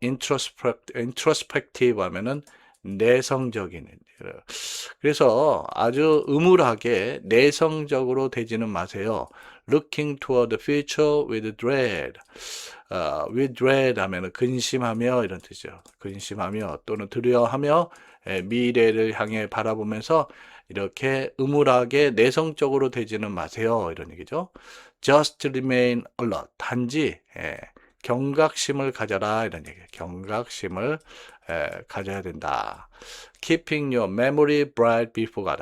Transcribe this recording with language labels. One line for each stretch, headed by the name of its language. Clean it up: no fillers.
Korean: introspective 하면은 내성적인. 그래서 아주 음울하게 내성적으로 되지는 마세요.
English: Looking toward the future with dread. with dread
Korean: 하면은 근심하며 이런 뜻이죠. 근심하며 또는 두려워하며 미래를 향해 바라보면서 이렇게 음울하게 내성적으로 되지는 마세요. 이런 얘기죠.
English: Just remain alert.
Korean: 단지 경각심을 가져라 이런 얘기예요. 경각심을 가져야 된다.
English: Keeping your memory bright before God.